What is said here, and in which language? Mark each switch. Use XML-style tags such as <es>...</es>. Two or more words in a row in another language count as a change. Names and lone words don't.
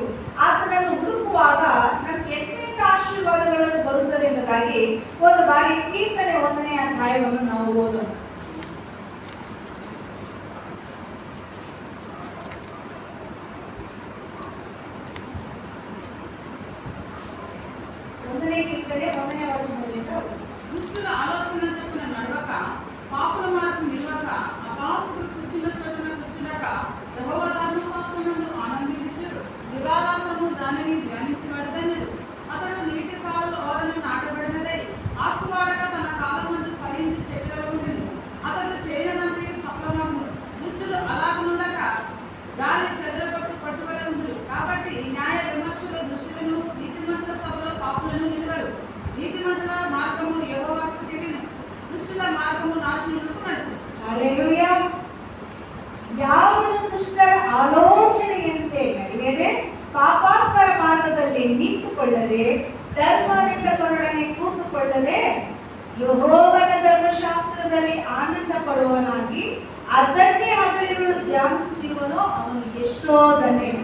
<kn>ಆತನನ್ನು ಹುಡುಕುವಾಗ ನಮ್ಗೆ ಎಂತೆಂಥ ಆಶೀರ್ವಾದಗಳನ್ನು ಬರುತ್ತದೆ ಎಂಬುದಾಗಿ ಒಂದು ಬಾರಿ ಕೀರ್ತನೆ 1ನೇ ಅಧ್ಯಾಯವನ್ನು ನಾವು ಓದೋಣ. ಕೀರ್ತನೆ 1ನೇ ವಚನದಿಂದ</kn> <te>దుష్టుల ఆలోచన చొప్పున నడవక, పాపుల మార్గం నిలవక, అపహాస్యులు కూర్చున్న చోటున కూర్చుండక, యెహోవా ధర్మశాస్త్రమందు ఆనందించుడు, యుగాలాంతము దానిని ధ్యానించువాడు ధన్యుడు. అతడు నీటి కాలువ ఓరన నాటబడినదై ఆకువాడగా తన కాలమందు ఫలించి చెట్లలో ఉండెను. అతడు చేయనంతయు సఫలమగును. దుష్టులు అలాగుండక గాలి చెదరగొట్టు పట్టువలె ఉందురు. కాబట్టి న్యాయ విమర్శలో దుష్టులను, నీతిమంతుల సభలో పాపులను నిలువరు. నీతిమంతుల మార్గము యెహోవాకు తెలియను, దుష్టుల మార్గము నాశనమునకు నడుపును.</te> <kn>ಹಲ್ಲೆಲೂಯಾ. ಯಾವನು ದುಷ್ಟರ ಆಲೋಚನೆಯಂತೆ ನಡೆಯದೆ ಪಾಪಾತ್ಮರ ಮಾರ್ಗದಲ್ಲಿ ನಿಂತುಕೊಳ್ಳದೆ ಧರ್ಮನಿಂದಕರೊಡನೆ ಕೂತುಕೊಳ್ಳದೆ ಯೆಹೋವನ ಧರ್ಮಶಾಸ್ತ್ರದಲ್ಲಿ ಆನಂದ ಪಡುವವನಾಗಿ ಅದನ್ನೇ ಹಗಲಿರುಳು ಧ್ಯಾನಿಸುತ್ತಿರುವನೋ ಅವನು ಎಷ್ಟೋ ಧನ್ಯನು.</kn>